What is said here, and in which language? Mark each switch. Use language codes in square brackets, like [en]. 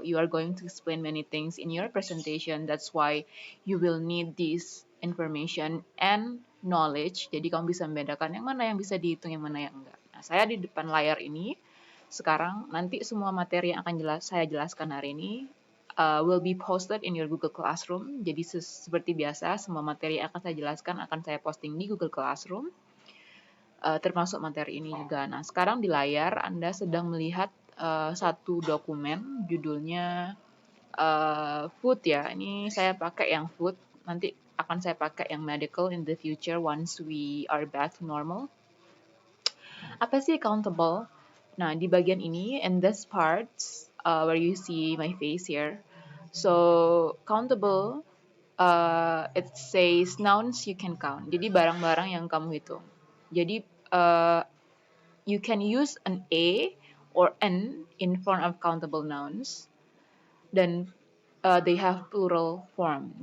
[en] You are going to explain many things in your presentation. That's why you will need this information and knowledge. [id] Jadi kamu bisa membedakan yang mana yang bisa dihitung, yang mana yang enggak. Nah, saya di depan layar ini sekarang nanti semua materi yang akan saya jelaskan hari ini [en] will be posted in your Google Classroom. [id] Jadi seperti biasa, semua materi yang akan saya jelaskan akan saya posting di Google Classroom. Termasuk materi ini juga. Nah, sekarang di layar Anda sedang melihat satu dokumen judulnya food ya. Ini saya pakai yang food. Nanti akan saya pakai yang medical in the future [en] once we are back to normal. [id] Apa sih [en] countable? [id] Nah, di bagian ini, [en] in this part, where you see my face here, so countable, it says nouns you can count. [id] Jadi barang-barang yang kamu hitung. [en] Jadi you can use an a or an in front of countable nouns. Dan they have plural form.